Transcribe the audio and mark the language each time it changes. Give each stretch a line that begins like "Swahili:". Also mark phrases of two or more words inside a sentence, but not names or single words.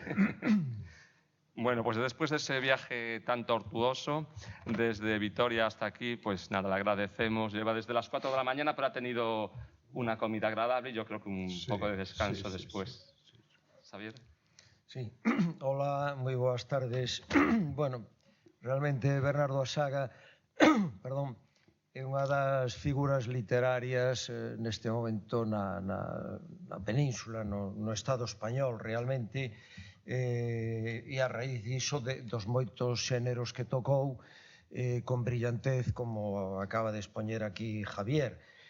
Spanish: Bueno, pues después de ese viaje tan tortuoso, desde Vitoria hasta aquí, pues nada, le agradecemos. Lleva desde las 4 de la mañana, pero ha tenido una comida agradable y yo creo que un poco de descanso después. ¿Xavier?
Galician: Sí, hola, moi boas tardes. Bueno, realmente Bernardo Atxaga perdón, é unha das figuras literarias neste momento na península, no Estado español, realmente, e a raíz diso dos moitos xéneros que tocou con brillantez, como acaba de expoñer aquí Javier.